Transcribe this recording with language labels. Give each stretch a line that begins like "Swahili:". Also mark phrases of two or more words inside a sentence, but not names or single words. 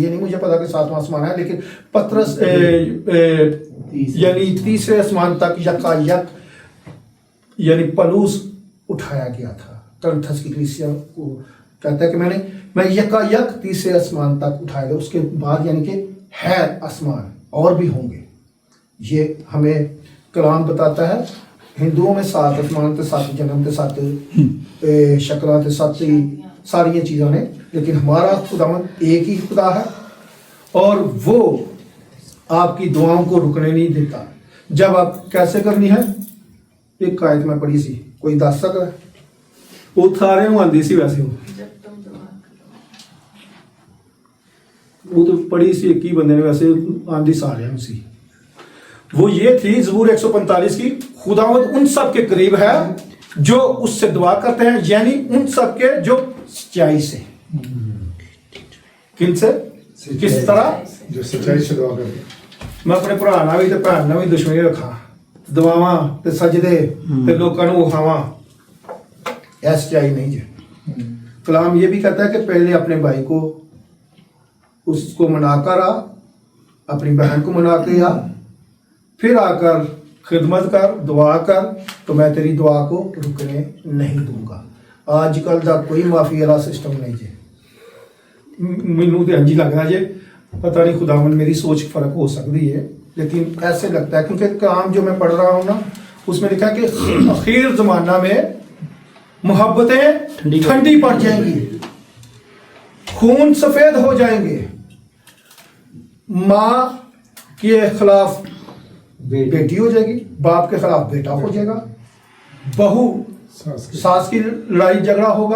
Urdu: یہ نہیں مجھے پتا کہ 7واں آسمان ہے، لیکن پطرس یعنی 3رے آسمان تک یکا یک، یعنی پلوس اٹھایا گیا تھا. کرنتھس کی کلیسیا کو کہتا ہے کہ میں یکا یک 3رے آسمان تک اٹھایا گیا. اس کے بعد یعنی کہ ہے آسمان اور بھی ہوں گے. یہ ہمیں کلام بتاتا ہے. ہندوؤں میں 7 آسمان
Punjabi: تے 7 جنم تے 7 شکلاں تے 7 ساری چیزاں نے،
Urdu: لیکن ہمارا خداوند ایک ہی خدا ہے، اور وہ آپ کی دعاؤں کو رکنے نہیں دیتا. جب آپ کیسے کرنی ہے؟
Punjabi: ਇੱਕ ਆਇਤ ਮੈਂ ਪੜ੍ਹੀ ਸੀ, ਕੋਈ ਦੱਸ ਸਕਦਾ? ਉਹ ਸਾਰਿਆਂ ਨੂੰ ਆਉਂਦੀ ਸੀ ਵੈਸੇ, وہ تو پڑھی سی ایک ہی بندے نے، ویسے آندھی سارے سی.
Urdu: وہ یہ تھی زبور 145 کی، خداوند ان سب کے قریب ہے جو اس سے دعا کرتے ہیں، یعنی ان سب کے جو سچائی سے. کن سے؟ کس طرح؟ جو سچائی سے دعا کرتے ہیں.
Punjabi: میں اپنے بھرا نال بھی تے بھੈਣ ਨਾਲ بھی دشمنی رکھا، دعاواں تے سجدے تے لوکاں نوں وکھاواں،
Urdu: یہ سچائی نہیں ہے. کلام یہ بھی کہتا ہے کہ پہلے اپنے بھائی کو، اس کو منا کر آ، اپنی بہن کو منا کے آ، پھر آ کر خدمت کر، دعا کر، تو میں تیری دعا کو رکنے نہیں دوں گا.
Punjabi: آج کل دا کوئی معافی والا سسٹم نہیں جی. مینوں تے انج لگ رہا جی،
Urdu: پتہ نہیں خداوند میری سوچ فرق ہو سکتی ہے، لیکن ایسے لگتا ہے کیونکہ کلام جو میں پڑھ رہا ہوں نا، اس میں لکھا کہ اخیر زمانہ میں محبتیں ٹھنڈی پڑ جائیں گی، خون سفید ہو جائیں گے، ماں کے خلاف بیٹی ہو جائے گی، باپ کے خلاف بیٹا ہو جائے گا، بہو ساس کی لڑائی جھگڑا ہوگا.